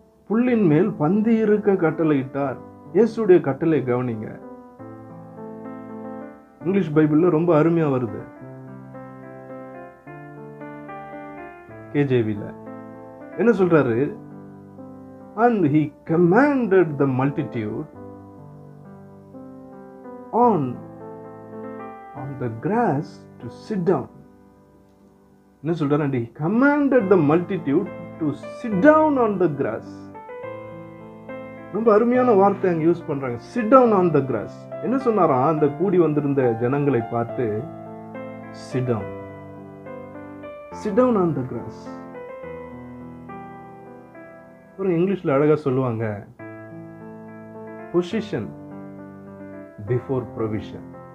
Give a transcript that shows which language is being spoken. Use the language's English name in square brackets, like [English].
[Tamil] புல்லின் மேல் பந்தி இருக்க கட்டளையிட்டார். இயேசுடைய கட்டளை கவனிங்க. இங்கிலீஷ் பைபிள்ல ரொம்ப அருமையா வருது. KJV-ல என்ன சொல்றாரு? [English] And he commanded the multitude on the grass to sit down. [Tamil] என்ன சொல்றாரு? [English] And he commanded the multitude to sit down on the grass. [Tamil] ரொம்ப அருமையான வார்த்தை அங்க யூஸ் பண்றாங்க. [English] Sit down on the grass. [Tamil] என்ன சொன்னாரா? அந்த கூடி வந்திருந்த ஜனங்களை பார்த்து [English] sit down. Sit down on the grass. [Tamil] ஒரு இங்கிலீஷ்ல அழகா சொல்லுவாங்க, [English] Position before provision.